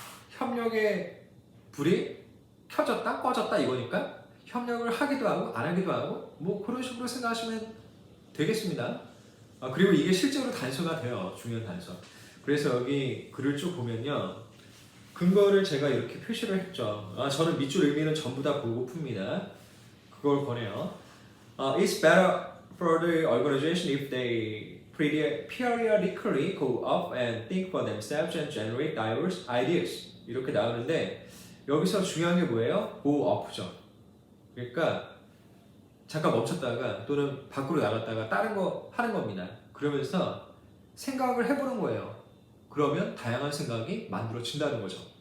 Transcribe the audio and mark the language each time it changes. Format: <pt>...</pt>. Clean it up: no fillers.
<ko>협력의 불이 켜졌다, 꺼졌다 이거니까 협력을 하기도 하고 안 하기도 하고 뭐 그런 식으로 생각하시면 되겠습니다. 그리고 이게 실제로 단서가 돼요. 중요한 단서. 그래서 여기 글을 쭉 보면요, 근거를 제가 이렇게 표시를 했죠. 저는 밑줄 의미는 전부 다 보고 풉니다. 그걸 권해요.</ko> <en>It's better for the organization if they periodically go up and think for themselves and generate diverse ideas.</en> <ko>이렇게 나오는데 여기서 중요한 게 뭐예요? go up죠. 그러니까 잠깐 멈췄다가 또는 밖으로 나갔다가 다른 거 하는 겁니다. 그러면서 생각을 해보는 거예요. 그러면 다양한 생각이 만들어진다는 거죠.</ko>